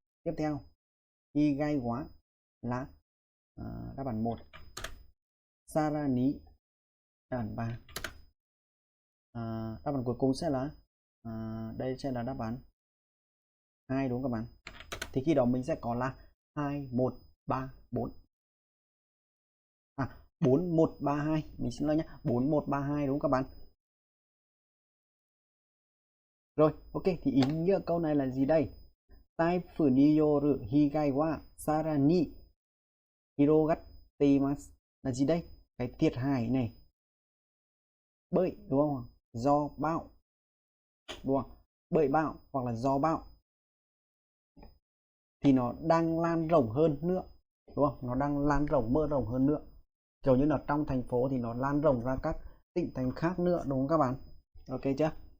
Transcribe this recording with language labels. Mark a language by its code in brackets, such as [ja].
[vi] Tiếp theo igai quá là đáp án 1, sarani đáp án 3, đáp án cuối cùng sẽ là đây sẽ là đáp án 2 đúng không các bạn? Thì khi đó mình sẽ có là 2 1 3 4. 4 1 3 2, mình xin lỗi nhé. 4 1 3 2 đúng không các bạn? Rồi, ok thì ý nghĩa câu này là gì đây? [ja] 台風による被害はさらに広がっています [vi] là gì đây? Cái thiệt hại này bởi, đúng không? Do bão, đúng không? Bởi bão hoặc là do bão thì nó đang lan rộng hơn nữa, đúng không? Nó đang lan rộng, mở rộng hơn nữa, kiểu như là trong thành phố thì nó lan rộng ra các tỉnh thành khác nữa, đúng không các bạn? Ok chưa?